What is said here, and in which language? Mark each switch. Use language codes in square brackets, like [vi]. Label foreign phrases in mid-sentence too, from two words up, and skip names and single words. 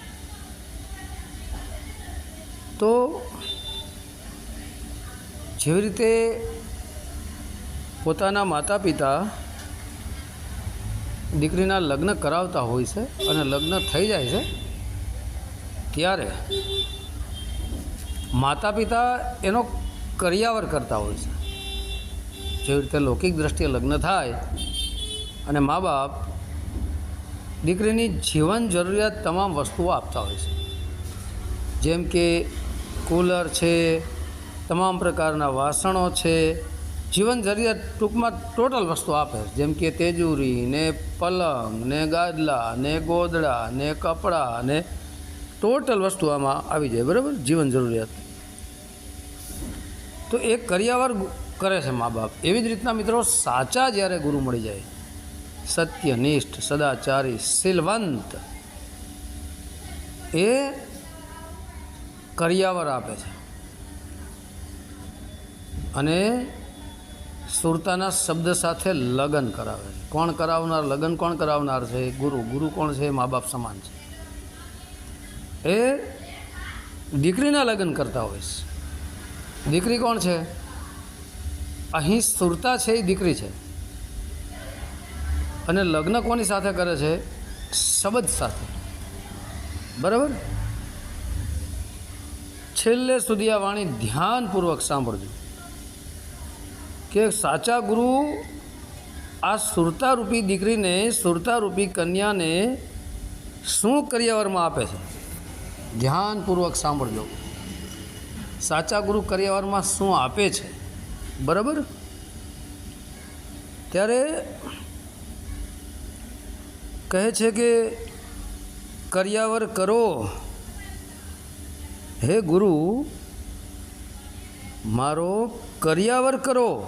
[gu] તો જેવી રીતે પોતાના માતા પિતા દીકરીના લગ્ન કરાવતા હોય છે અને લગ્ન થઈ જાય છે ત્યારે માતા પિતા એનો કરિયાવર કરતા હોય છે। જેવી રીતે લૌકિક દૃષ્ટિએ લગ્ન થાય અને માં બાપ દીકરીની જીવન જરૂરિયાત તમામ વસ્તુઓ આપતા હોય છે, જેમ કે કૂલર છે, તમામ પ્રકારના વાસણો છે, જીવન જરૂરિયાત ટૂંકમાં ટોટલ વસ્તુ આપે, જેમ કે તેજૂરી ને પલંગ ને ગાદલા ને ગોદડા ને કપડા ને ટોટલ વસ્તુ આમાં આવી જાય। બરાબર, જીવન જરૂરિયાત। તો એક કરિયાવર કરે છે માં બાપ। એવી જ રીતના મિત્રો સાચા જ્યારે ગુરુ મળી જાય, સત્યનિષ્ઠ સદાચારી શીલવંત, એ કરિયાવર આપે છે અને સુરતાના શબ્દ સાથે લગન કરાવે છે। કોણ કરાવનાર? લગન કોણ કરાવનાર છે? ગુરુ। ગુરુ કોણ છે? માં બાપ સમાન છે। એ દીકરીના લગન કરતા હોય છે। દીકરી કોણ છે? અહીં સુરતા છે એ દીકરી છે અને લગ્ન કોની સાથે કરે છે? શબ્દ સાથે। બરાબર। છેલ્લે સુધી આ વાણી ધ્યાનપૂર્વક સાંભળજો કે સાચા ગુરુ આ સુરતા રૂપી દીકરી ને, સુરતા રૂપી કન્યા ને શું કરિયાવરમાં આપે છે। ધ્યાનપૂર્વક સાંભળજો, સાચા ગુરુ કરિયાવરમાં શું આપે છે। બરાબર। ત્યારે કહે છે કે કરિયાવર કરો હે ગુરુ, મારો કરિયાવર કરો।